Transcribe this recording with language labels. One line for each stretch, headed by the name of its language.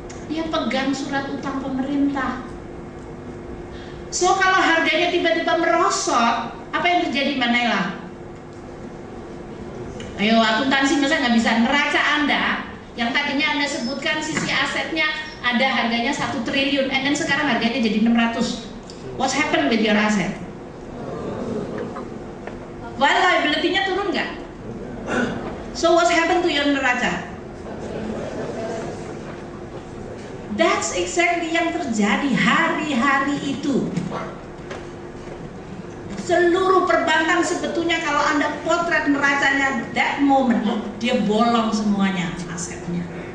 Indonesian: Dia pegang surat utang pemerintah. So kalau harganya tiba-tiba merosot, apa yang terjadi, Mbak Naila? Ayo akuntansi masa nggak bisa, neraca Anda yang tadinya Anda sebutkan sisi asetnya ada harganya 1 triliun,
English: and then
Indonesian: sekarang harganya jadi 600.
English: What's happened with your asset? Well, liability-nya
Indonesian: turun nggak?
English: So what's happened to your neraca? That's exactly
Indonesian: yang terjadi hari-hari itu. Seluruh perbankan sebetulnya kalau Anda potret neracanya
English: that moment,
Indonesian: dia bolong semuanya asetnya.